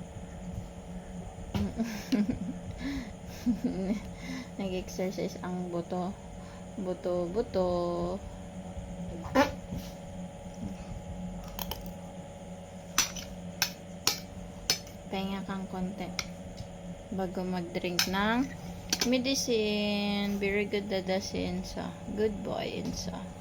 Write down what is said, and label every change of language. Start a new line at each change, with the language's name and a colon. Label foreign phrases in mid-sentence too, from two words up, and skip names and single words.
Filipino: Nag-exercise ang buto. Pahinga kang konti bago mag-drink ng medicine.
English: Very good dada si Ensa. Good boy, Ensa.